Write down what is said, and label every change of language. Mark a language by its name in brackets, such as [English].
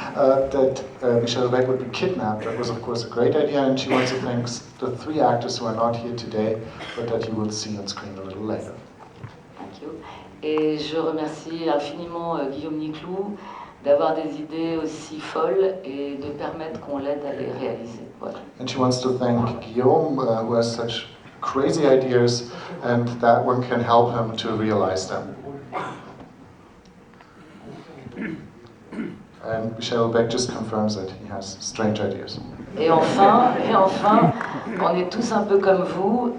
[English] That Michel Houellebecq would be kidnapped. That was, of course, a great idea, and she wants to thank the 3 actors who are not here today, but that you will see on screen a little later. Thank you. [French] Et je remercie infiniment Guillaume Niclou d'avoir des idées aussi folles et de permettre qu'on l'aide à les réaliser. Voilà. [English] And she wants to thank Guillaume, who has such crazy ideas, and that one can help him to realize them. And Michel Houellebecq just confirms that he has strange ideas. [French] Et enfin, on est tous un peu comme vous.